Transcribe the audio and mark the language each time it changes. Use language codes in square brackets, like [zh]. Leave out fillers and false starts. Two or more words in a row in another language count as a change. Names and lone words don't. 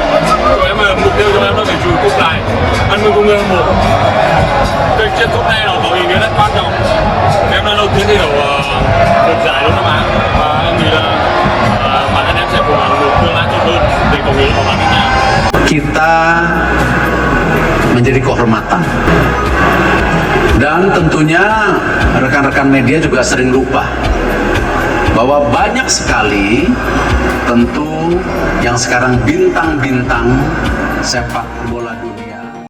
[vi] Của em là mục tiêu của em là phải chùi cúp lại, ăn mừng cùng người hâm mộ. Cái chiếc cúp này nó có ý nghĩa rất quan trọng. Em là đầu tiên thi đấu được giải Đông Nam Á và em nghĩ là bản thân em sẽ cố gắng một tương lai tốt hơn để cống hiến vào bản thân em. [id] Kita menjadi kehormatan. Dan tentunya rekan-rekan media juga sering lupa bahwa banyak sekali tentu yang sekarang bintang-bintang sepak bola dunia.